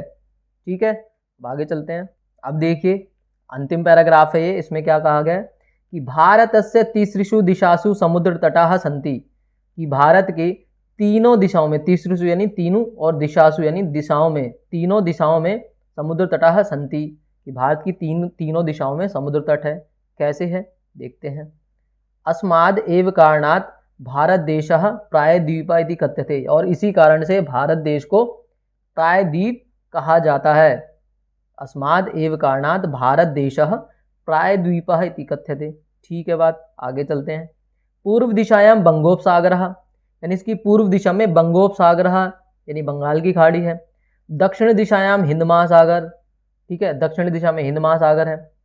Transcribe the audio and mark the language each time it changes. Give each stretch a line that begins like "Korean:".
Hindi: ठीक है, अब आगे चलते हैं। अब देखिए अंतिम पैराग्राफ है ये, इसमें क्या कहा गया है कि
Sanskrit: भारतस्य तीसृषु दिशासु समुद्र तटाः सन्ति,
Hindi: कि भारत के तीनों दिशाओं में, तीसृषु यानी तीनों और दिशासु यानी दिशाओं में, तीनों दिशाओं में समुद्र तटाः सन्ति, कि भारत की तीनों दिशाओं में समुद्र तट है। कैसे है देखते हैं।
Sanskrit: अस्माद् एव कारणात् भारत देशः प्रायद्वीप इति कथ्यते,
Hindi: और इसी कारण से भारत देश को प्रायद्वीप कहा जाता है।
Sanskrit: अस्माद् एव कारणात् भारत देशः प्रायद्वीपः इति कथ्यते।
Hindi: ठीक है बात, आगे चलते हैं।
Sanskrit: पूर्व दिशायां बंगोपसागरः,
Hindi: यानी इसकी पूर्व दिशा में बंगोपसागरः यानी बंगाल की खाड़ी है।
Sanskrit: दक्षिण दिशायां हिंद महासागर,
Hindi: ठीक है, दक्षिण दिशा में हिंद महासागर है।